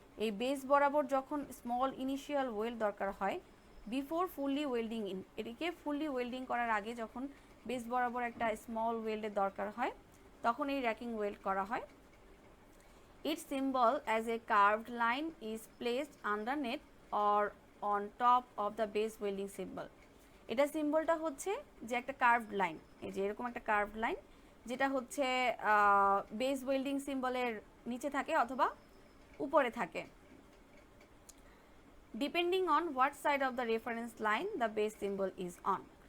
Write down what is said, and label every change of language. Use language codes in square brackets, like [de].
[bn] এই বেস বরাবর যখন স্মল ইনিশিয়াল ওয়েল্ড দরকার হয় [en] before fully welding in, [bn] এটিকে ফুললি ওয়েল্ডিং করার আগে যখন বেস বরাবর একটা স্মল ওয়েল্ডের দরকার হয় তখন এই র্যাকিং ওয়েল্ড করা হয়। [en] Its symbol as a carved line is placed underneath or on top of the base welding symbol. [bn] এটা সিম্বলটা হচ্ছে যে একটা কার্ভড লাইন, এই যে এরকম একটা কার্ভড লাইন যেটা হচ্ছে বেস ওয়েল্ডিং সিম্বলের নিচে থাকে অথবা উপরে থাকে, [en] Depending on what side of the reference line the base symbol is on.